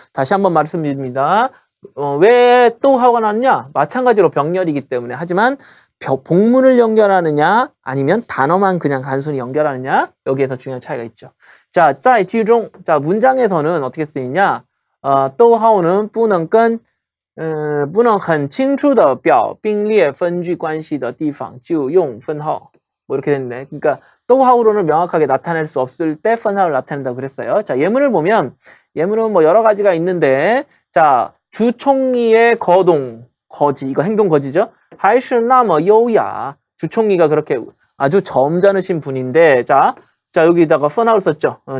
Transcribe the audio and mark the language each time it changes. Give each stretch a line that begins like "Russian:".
Korean: 다시 한번 말씀드립니다. 왜 또 하고 났냐? 마찬가지로 병렬이기 때문에. 하지만 복문을 연결하느냐 아니면 단어만 그냥 단순히 연결하느냐, 여기에서 중요한 차이가 있죠. 자,
Chinese: 在句中,
Korean: 자, 문장에서는 어떻게 쓰이냐?
Chinese: 逗号는不能很清楚的表并列分句关系的地方就用分号.
Korean: 뭐 이렇게 됐네. 그러니까 또하우로는 명확하게 나타낼 수 없을 때 펀하우를 나타낸다고 그랬어요. 자, 예문을 보면 예문은 뭐 여러 가지가 있는데, 자, 주총리의 거지, 이거 행동 거지죠.
Chinese: 还是那么优雅.
Korean: 주총리가 그렇게 아주 점잖으신 분인데, 자 여기다가 펀하우를 썼죠.